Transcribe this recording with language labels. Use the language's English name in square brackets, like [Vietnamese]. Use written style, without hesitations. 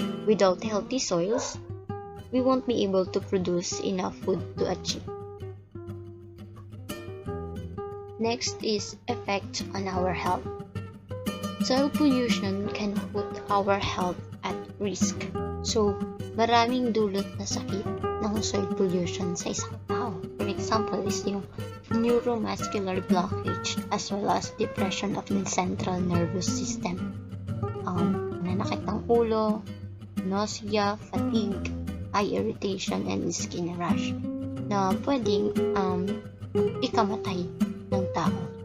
[English] Without healthy soils, we won't be able to produce enough food to achieve. Next is effect on our health. Soil pollution can put our health at risk. [Filipino] So, maraming dulot na sakit ng soil pollution sa isang tao. [English] For example, is yung neuromuscular blockage as well as depression of the central nervous system. [Filipino] Nanakit ng ulo, [English] nausea, fatigue, eye irritation, and skin rash [Filipino] na pwedeng ikamatay ng tao.